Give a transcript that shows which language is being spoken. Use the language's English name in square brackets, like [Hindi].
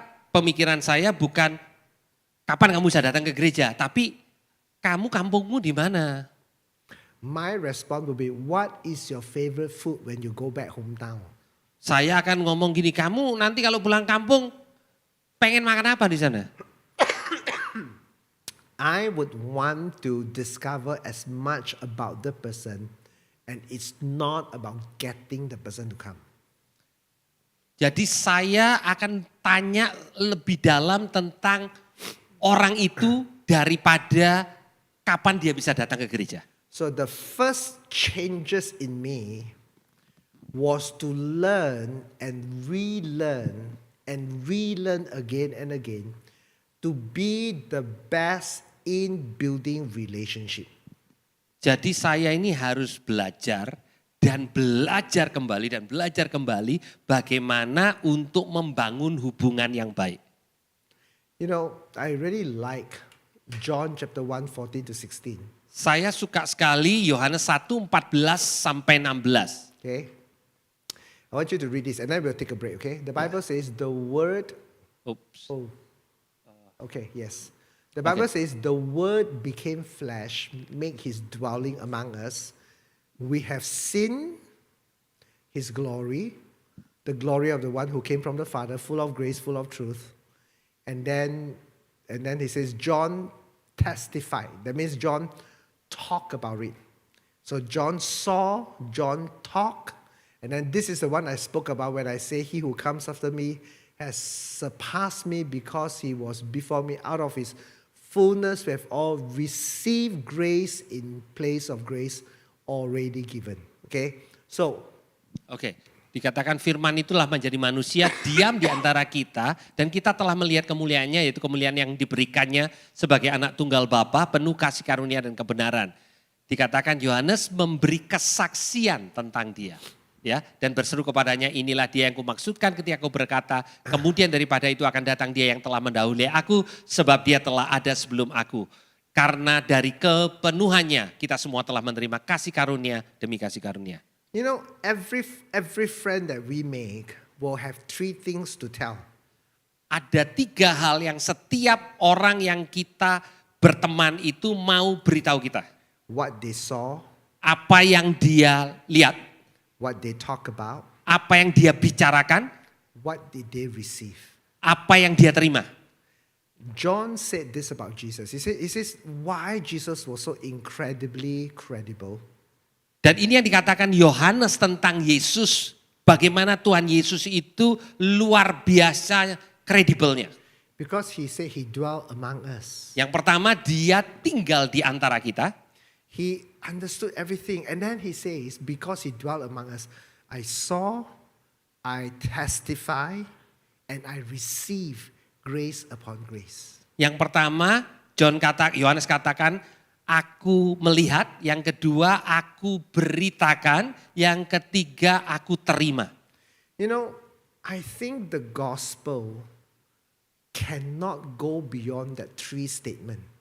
[Indonesian] Pemikiran saya bukan kapan kamu bisa datang ke gereja, tapi kamu kampungmu di mana? [English] My response will be, what is your favorite food when you go back hometown? [Indonesian] Saya akan ngomong gini, kamu nanti kalau pulang kampung pengen makan apa di sana? [English] I would want to discover as much about the person, and it's not about getting the person to come. [Indonesian] Jadi saya akan tanya lebih dalam tentang orang itu daripada kapan dia bisa datang ke gereja. [English] So the first changes in me was to learn and relearn again and again to be the best in building relationship. [Indonesian] Jadi saya ini harus belajar dan belajar kembali bagaimana untuk membangun hubungan yang baik. [English] You know, I really like John chapter 1, 14 to 16. [Indonesian] Saya suka sekali Yohanes 1, 14 sampai 16. [English] Okay? I want you to read this and then we'll take a break, okay? The Bible says the word, Oops. oh, okay, yes. The Bible says the word became flesh, make his dwelling among us. We have seen his glory, the glory of the one who came from the Father, full of grace, full of truth. And then he says, John testified. That means John talked about it. So John saw, John talked, and then this is the one I spoke about when I say, he who comes after me has surpassed me because he was before me. Out of his fullness we have all received grace in place of grace already given. Okay, so [Indonesian] Oke, dikatakan firman itulah menjadi manusia diam di antara kita dan kita telah melihat kemuliaannya yaitu kemuliaan yang diberikannya sebagai anak tunggal Bapa penuh kasih karunia dan kebenaran. Dikatakan Yohanes memberi kesaksian tentang dia. Ya, dan berseru kepadanya, inilah dia yang kumaksudkan ketika aku berkata, kemudian daripada itu akan datang dia yang telah mendahului aku, sebab dia telah ada sebelum aku. Karena dari kepenuhannya kita semua telah menerima kasih karunia demi kasih karunia. [English] you know, every friend that we make will have three things to tell. [Indonesian] Ada 3 hal yang setiap orang yang kita berteman itu mau beritahu kita. [English] What they saw, [Indonesian] Apa yang dia lihat, [English] what they talk about, [Indonesian] apa yang dia bicarakan, [English] what did they receive. [Indonesian] apa yang dia terima. [English] John said this about Jesus. He says why Jesus was so incredibly credible. [Indonesian] Dan ini yang dikatakan Yohanes tentang Yesus. Bagaimana Tuhan Yesus itu luar biasa kredibelnya. [English] Because he said he dwelt among us. [Indonesian] Yang pertama dia tinggal di antara kita. He understood everything. And then he says, because he dwelt among us, I saw, I testify, and I receive grace upon grace. Yang pertama Yohanes katakan, aku melihat. Yang kedua aku beritakan. Yang ketiga aku terima. [English] You know, I think the gospel cannot go beyond that 3 statement.